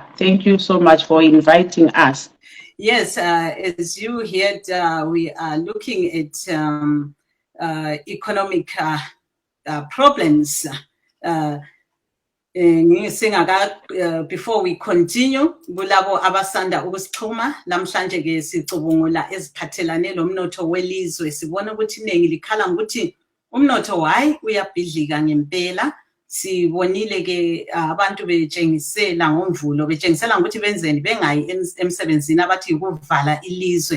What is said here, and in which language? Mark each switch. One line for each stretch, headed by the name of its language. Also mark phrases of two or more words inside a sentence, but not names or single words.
English: Thank you so much for inviting us. Yes, as you heard, we are looking at economic problems Before we continue,
North Ndebele: kulabo abasanda ukusixhuma namhlanje ke sicubungula eziphathelane lomnotho welizwe. Sibona ukuthi iningi likhala ngokuthi umnotho hayi uyabhidlika ngempela. Sibonile ke abantu betshengisela ngomvulo betshengisela ukuthi benzeni bengayi emsebenzini abathi ukuvala ilizwe.